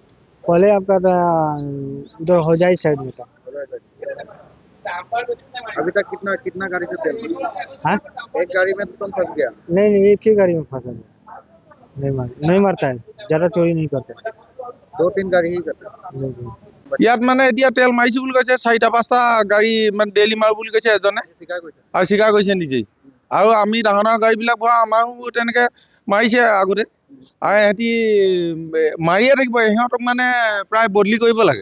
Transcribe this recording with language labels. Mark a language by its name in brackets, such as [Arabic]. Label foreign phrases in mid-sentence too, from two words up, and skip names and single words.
[Hindi] पहले आपका था उधर होजाई साइड में था। अभी तक कितना कितना गाड़ी से तेल भरा? हाँ, एक गाड़ी में तो तुम फंस गया। नहीं, एक ही गाड़ी में फंसा है। नहीं मारता है, ज्यादा चोरी नहीं करता है। 2-3 गाड़ी ही करता है। नहीं। [Assamese] ইয়াত মানে এতিয়া তেল মাৰিছো বুলি কৈছে, 4টা-5টা গাড়ী মানে ডেইলি মাৰো বুলি কৈছে এজনে, স্বীকাৰ কৰিছে। আৰু স্বীকাৰ কৰিছে নিজেই। আৰু আমি ডাঙৰ ডাঙৰ গাড়ীবিলাক ভৰাওঁ, আমাৰো তেনেকে মাৰিছে আগতে। আৰু সিহঁতি মাৰিয়ে থাকিব, সিহঁতক মানে প্ৰায় বদলি কৰিব লাগে।